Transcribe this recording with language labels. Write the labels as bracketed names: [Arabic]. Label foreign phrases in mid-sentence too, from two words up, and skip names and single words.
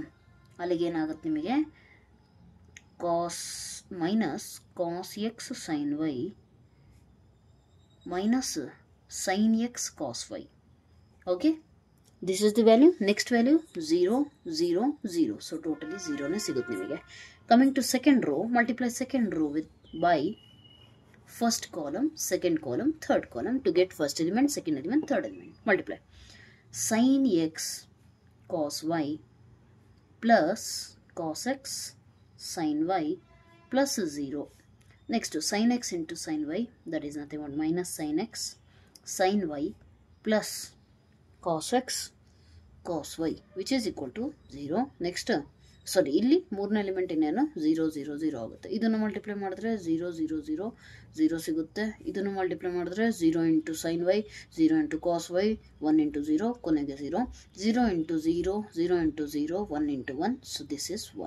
[Kannada] ಅಲ್ಲಿಗೆ ಏನಾಗುತ್ತೆ ನಿಮಗೆ, [English] cos minus cos x sin y minus sin x cos y. Okay, this is the value. Next value 0 0 0. so totally [Kannada] 0ನೇ ಸಿಗುತ್ತೆ ನಿಮಗೆ. [English] coming to second row, multiply second row with by first column, second column, third column to get first element, second element, third element. Multiply sin x cos y plus cos x sin y plus 0. Next sin x into sin y, that is nothing but minus sin x sin y plus cos x cos y which is equal to 0. [Kannada] Next ಸಾರಿ ಇಲ್ಲಿ ಮೂರನೇ ಎಲಿಮೆಂಟ್ ಇನ್ನೇನು 0 0 0 ಆಗುತ್ತೆ. ಇದನ್ನು ಮಲ್ಟಿಪ್ಲೈ ಮಾಡಿದ್ರೆ 0 0 0 0 ಸಿಗುತ್ತೆ. ಇದನ್ನು ಮಲ್ಟಿಪ್ಲೈ ಮಾಡಿದ್ರೆ [English] 0 into sin y 0 into cos y 1 into 0 ಕೊನೆಗೆ 0 0 into 0 0 into 0 1 into 1 so this is 1.